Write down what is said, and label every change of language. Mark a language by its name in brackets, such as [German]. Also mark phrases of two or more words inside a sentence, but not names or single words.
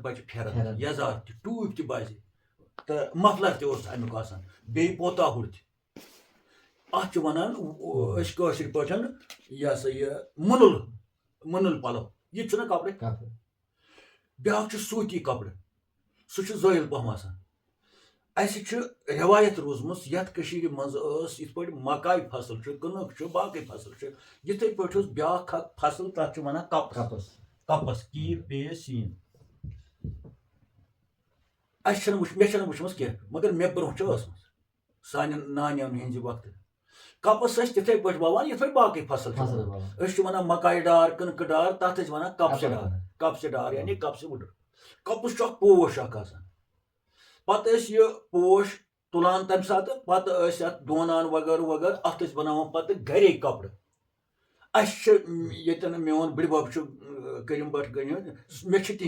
[Kashmiri] पच फेरन यजार ति टूप ति बाजे तो मफलर ति ओस अमुक आसान बे पोता हुर ति अत छ वनान अस कशिर पठन या सा ये मुनुल पलो ये छना कपड़े ब्या सूती कपड़ सह जोयल पहम आसान अस रवायत रोजमस यथ कशीर मज इत पे मकाई फसल कनक बाकी फसल यथे पे ब्या फसल तथ वन कपस कपस कीर पे सीन मे वुचम कह मगर मे ब्रो सान नानियन हज वक्त कपस तिथे पे ववान ये बाकी फसल वन मकाई डार कनक डार तथ वन कपस डार यानी कपस वुडर कपस पोश पत ये पोश तुलान तम सात पत दोनान वगर वगर अत बनावान पत घरे कपड़ अन मोन बड़बब करीम भट गन मे तिह